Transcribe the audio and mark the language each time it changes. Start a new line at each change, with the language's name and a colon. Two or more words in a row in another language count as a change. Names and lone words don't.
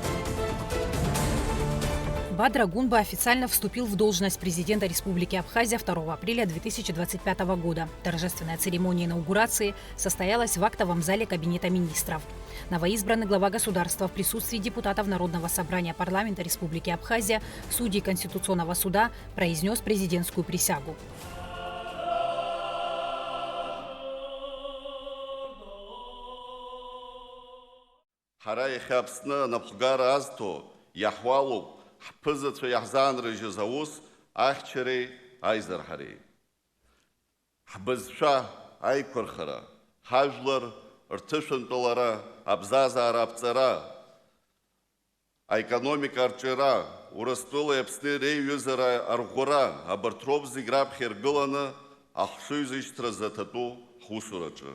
Russian: Бадра Гунба официально вступил в должность президента Республики Абхазия 2 апреля 2025 года. Торжественная церемония инаугурации состоялась в актовом зале Кабинета министров. Новоизбранный глава государства в присутствии депутатов Народного собрания парламента Республики Абхазия, судей Конституционного суда произнес президентскую присягу.
Abkhazian: Ҳԥызацәа иаҳзаанрыжьыз аус ахьчареи аизарҳареи. Ҳбызшәа аиқәырхара, ҳажәлар рҭышәантәалара, абзазаара аԥҵара, аекономика арҿиара, Урыстәылеи Аԥсни реиҩызара арӷәӷәара, абарҭ роуп зегь раԥхьа иргыланы ахшыҩзышьҭра заҭатәу ҳусураҿы.